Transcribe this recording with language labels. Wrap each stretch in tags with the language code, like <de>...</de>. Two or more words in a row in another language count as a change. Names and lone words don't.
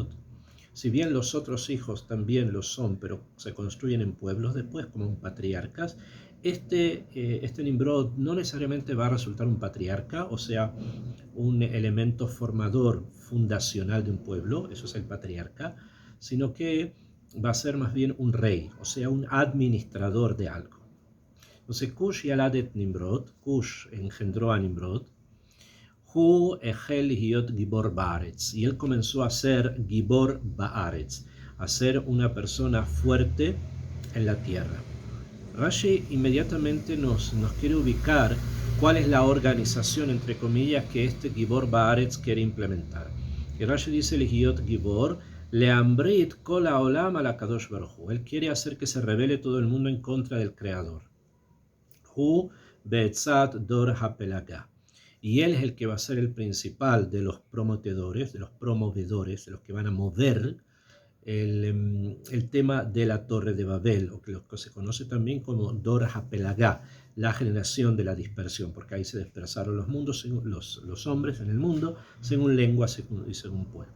<es>Si bien los otros hijos también lo son, pero se construyen en pueblos después como patriarcas, este Nimrod no necesariamente va a resultar un patriarca, o sea, un elemento formador fundacional de un pueblo, eso es el patriarca, sino que va a ser más bien un rey, o sea, un administrador de algo. Entonces, Cush y Alad et Nimrod, Cush engendró a Nimrod,</es> <he>הוא החל להיות גיבור בארץ,</he> <es>y él comenzó a ser</es> <he>גיבור בארץ,</he> <es>a ser una persona fuerte en la tierra. Rashi inmediatamente nos quiere ubicar cuál es la organización, entre comillas, que este</es> <he>גיבור בארץ</he> <es>quiere implementar. Y Rashi dice,</es> <he>להיות גיבור, להמריד כל העולם על הקדוש ברוך הוא.</he> <es>Él quiere hacer que se rebele todo el mundo en contra del Creador.</es> <he>הוא בעצת דור הפלגה.</he> <es>Y él es el que va a ser el principal de los promovedores, de los que van a mover el tema de la Torre de Babel, o que lo que se conoce también como Dor HaPelagá, la generación de la dispersión, porque ahí se dispersaron los mundos, los hombres en el mundo, según lenguas y según pueblos.</es>